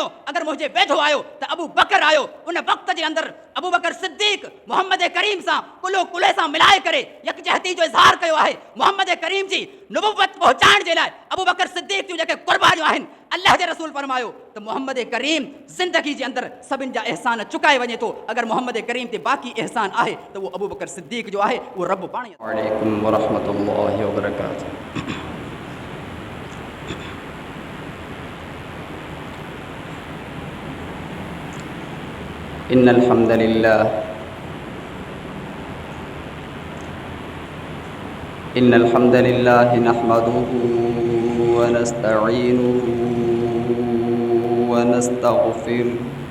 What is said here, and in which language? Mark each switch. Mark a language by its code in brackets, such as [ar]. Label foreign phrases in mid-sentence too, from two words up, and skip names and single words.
[sd] अगरि मुंहिंजे वेझो आयो त अबू बकर आयो। उन वक़्त जे अंदरि अबू बकर सिद्दीक़ मोहम्मद करीम सां कुल्हो कुल्हे सां मिलाए करे यकजहती जो इज़हार कयो आहे। मोहम्मद करीम जी नुबुवत पहुचाइण जे लाइ अबू बकर सिद्दीक़ जूं जेके क़ुर्बानियूं आहिनि, अल्लाह जे रसूल फरमायो त मोहम्मद करीम ज़िंदगी जे अंदरि सभिनि जा एहसान चुकाए वञे थो। अगरि मोहम्मद करीम ते बाक़ी एहसान आहे त उहो अबू बकर सिद्दीक़ जो आहे। उहो रब पाण ई। [ar] وعليكم ورحمة الله وبركاته. إن الحمد لله نحمده ونستعينه ونستغفره